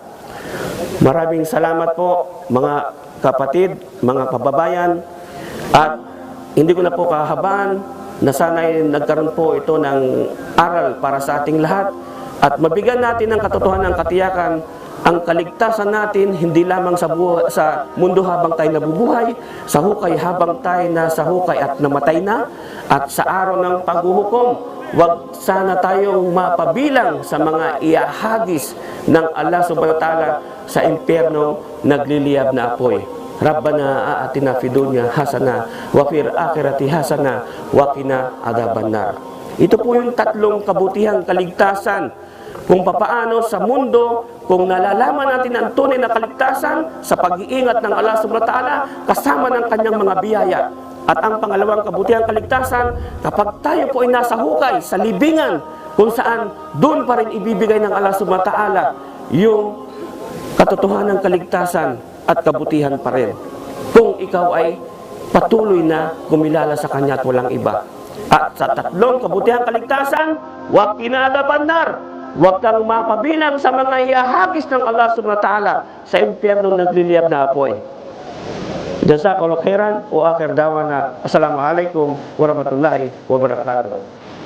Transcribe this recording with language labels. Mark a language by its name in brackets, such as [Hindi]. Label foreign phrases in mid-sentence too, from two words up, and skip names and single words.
[Filipino] Maraming salamat po mga kapatid, mga kababayan, at hindi ko na po kahabaan na sana'y nagkaroon po ito ng aral para sa ating lahat at mabigyan natin ng katotohanan ng katiyakan ang kaligtasan natin hindi lamang sa mundo habang tayo nabubuhay, sa hukay habang tayo nasa hukay at namatay na, at sa araw ng paghuhukom, wag sana tayong mapabilang sa mga iahagis ng Allah [Arabic] سبحانه وتعالى [Filipino] sa impyerno nagliliyab na apoy. [Arabic] ربنا آتنا في الدنيا حسنة وفي الآخرة حسنة وقنا عذاب النار. [Filipino] Ito po yung tatlong kabutihang kaligtasan kung papaano sa mundo, kung nalalaman natin ang tunay na kaligtasan sa pag-iingat ng Allah [Arabic] سبحانه وتعالى [Filipino] kasama ng kanyang mga biyaya. At ang pangalawang kabutihang kaligtasan, kapag tayo po ay nasa hukay, sa libingan, kung saan doon pa rin ibibigay ng Allah [Arabic] سبحانه وتعالى [Filipino] yung katotohanan ng kaligtasan at kabutihan pa rin. Kung ikaw ay patuloy na kumilala sa Kanya at walang iba. At sa tatlong kabutihang kaligtasan, wag kinadabannar. Huwag kang mapabilang sa mga ihahagis ng Allah [Arabic] سبحانه وتعالى [Filipino] sa impyerno nagliliyab na apoy. [Arabic] جزاكم الله خيرا وآخر دعوانا. السلام عليكم ورحمة الله وبركاته.